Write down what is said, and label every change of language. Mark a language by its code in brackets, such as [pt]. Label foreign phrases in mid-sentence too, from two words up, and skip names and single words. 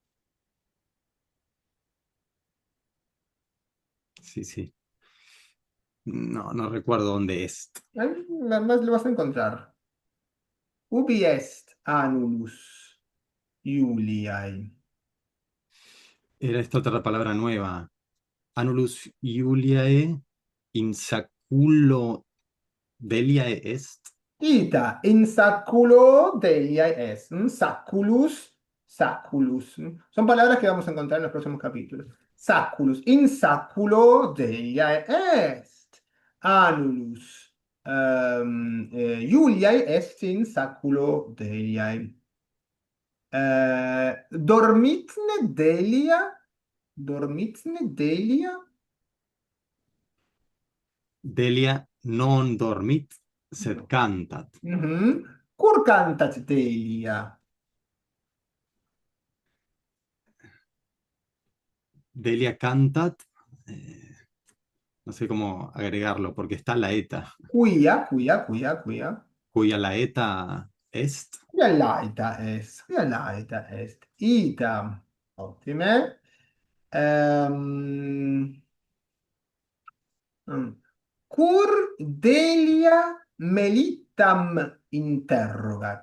[es] Sí, sí. No, no recuerdo dónde es. Ahí nada más lo vas a encontrar. [la] Ubi est annulus Iuliae. [es] Era esta otra palabra nueva. [la] Annulus Iuliae in saculo Deliae est. Ita, in saculo Deliae est. Saculus, saculus. [es] Son palabras que vamos a encontrar en los próximos capítulos. [la] Saculus, in saculo Deliae est. Annulus Iuliae est in saculo Deliae. Dormitne Delia? Dormitne Delia? Delia non dormit, sed cantat. Cur cantat Delia? Delia cantat, [es] no sé cómo agregarlo, porque está la eta. [la] Quia. Cuya la eta est. Quia laeta est. Quia laeta est. Ita. Ottime. Cur Delia melittam interrogat.